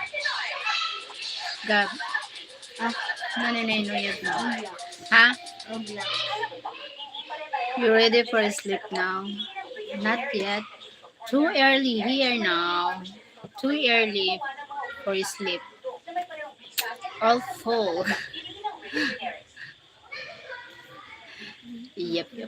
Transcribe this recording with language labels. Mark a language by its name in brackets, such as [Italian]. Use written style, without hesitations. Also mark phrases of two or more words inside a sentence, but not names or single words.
[English] Gab. No, yag mo. Ha? You ready for sleep now? Not yet. Too early here now. Too early for sleep. All full. Yep.